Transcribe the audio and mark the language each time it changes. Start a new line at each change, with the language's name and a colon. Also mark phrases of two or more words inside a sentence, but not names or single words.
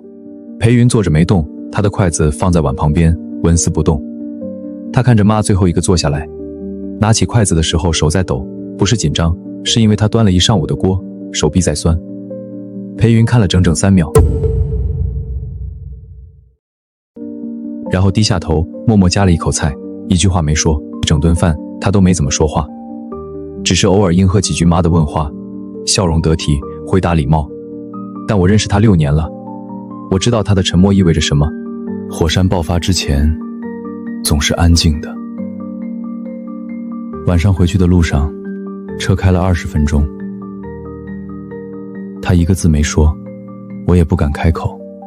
Chinese: 裴雲坐着沒動，他的筷子放在碗旁邊，紋絲不動。他看着媽最後一個坐下來，拿起筷子的時候手在抖，不是緊張，是因為他端了一上午的鍋，手臂在酸。裴雲看了整整3秒，然後低下頭，默默夾了一口菜，一句話沒說。整頓飯他都沒怎麼說話，只是偶爾應和幾句媽的問話，笑容得體，回答禮貌。但我認識他6年了，我知道他的沉默意味着什麼。火山爆發之前，總是安靜的。晚上回去的路上，車開了20分鐘，他一個字沒說，我也不敢開口。